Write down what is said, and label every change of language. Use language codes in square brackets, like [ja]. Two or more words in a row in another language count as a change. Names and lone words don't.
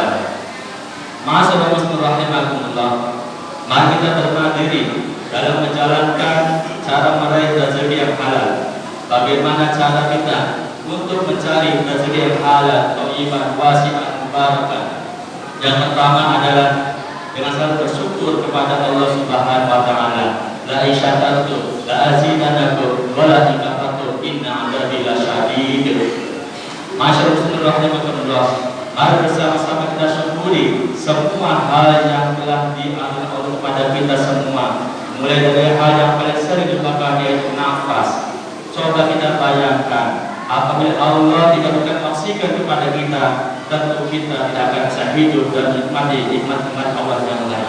[ar] ما شاء الله مسلمين رحمهم الله. [id] Mari kita berbenah diri dalam menjalankan cara meraih rezeki yang halal. Bagaimana cara kita untuk mencari rezeki yang halal, [ar] طيبا واسعا مباركا? [id] Yang pertama adalah dengan selalu bersyukur kepada Allah [ar] سبحانه وتعالى. لئن شكرتم لأزيدنكم ولئن كفرتم إن عذابي لشديد. ما شاء الله رحمه الله. [id] Mari bersama-sama kita syukuri semua hal yang telah dianugerahkan Allah kepada kita semua. Mulai dari hal yang paling sering dilupakan yaitu nafas. Coba kita bayangkan, apabila Allah tidak memberikan oksigen kepada kita, tentu kita tidak akan bisa hidup dan menikmati nikmat-nikmat Allah yang lain.